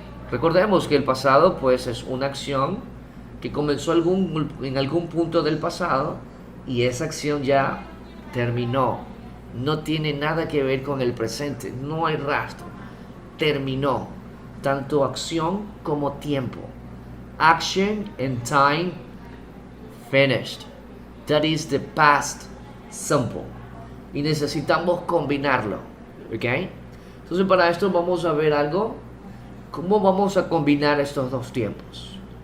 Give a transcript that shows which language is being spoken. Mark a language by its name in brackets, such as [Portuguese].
[Spanish] Recordemos que el pasado pues es una acción que comenzó en algún punto del pasado y esa acción ya terminó. No tiene nada que ver con el presente, no hay rastro. Terminó, tanto acción como tiempo. [English] Action and time finished. That is the past simple. [Spanish] Y necesitamos combinarlo, ¿ok? Entonces para esto vamos a ver algo. ¿Cómo vamos a combinar estos dos tiempos?